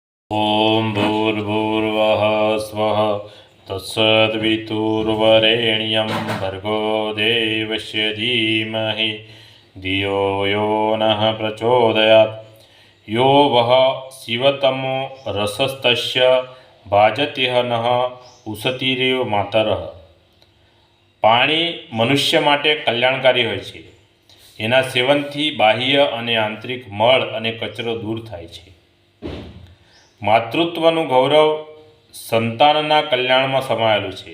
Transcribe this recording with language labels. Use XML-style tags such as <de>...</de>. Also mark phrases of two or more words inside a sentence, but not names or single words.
<sa>ॐ भूर्भुवः स्वः तत्सद्वितुर्वरेण्यं भर्गो देवस्य धीमहि धियो यो नः प्रचोदयात्। यो वः शिवतमो रसस्तस्य भाजति नः उसतीरेव मातरः।</sa> <gu>પાણી મનુષ્ય માટે કલ્યાણકારી હોય છે। એના સેવનથી બાહ્ય અને આંતરિક મળ અને કચરો દૂર થાય છે। માતૃત્વનું ગૌરવ સંતાનના કલ્યાણમાં સમાયેલું છે।</gu>